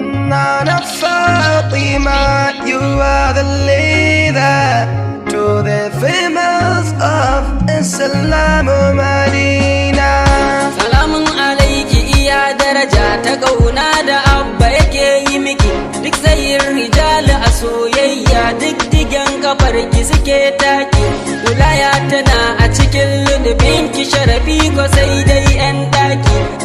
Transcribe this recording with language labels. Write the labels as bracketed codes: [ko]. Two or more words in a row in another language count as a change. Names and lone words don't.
[en] Nana Fatima, you are the leader to the females of Islam, Medina. [ha] Salamun alaiki, iya daraja ta kauna da abba yake yi miki. Duk tsayin rijali a soyayya, duk digen kafar ki suke taki. Wilaya tana a cikin ludubin ki, sharafi ko sai dai yan daki.